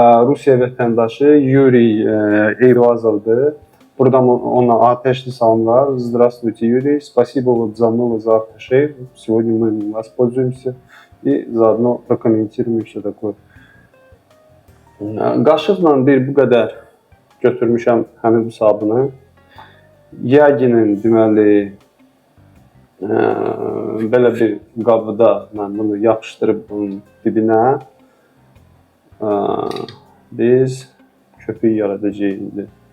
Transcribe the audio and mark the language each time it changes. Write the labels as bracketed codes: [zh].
[az] Rusiya vətəndaşı Yuriy Eyvazovdur. Buradan ona ateşli salamlar. [ru] Здравствуйте, Юрий. Спасибо вот за новый автошейв. Сегодня мы воспользуемся и заодно прокомментируем все такое. [az] Qaşıqla bu qədər götürmüşəm həmin bu sabunu. Yaginin deməli belə bir qabıda mən bunu yapışdırıb bunun dibinə biz köpük yaradacağıq indi.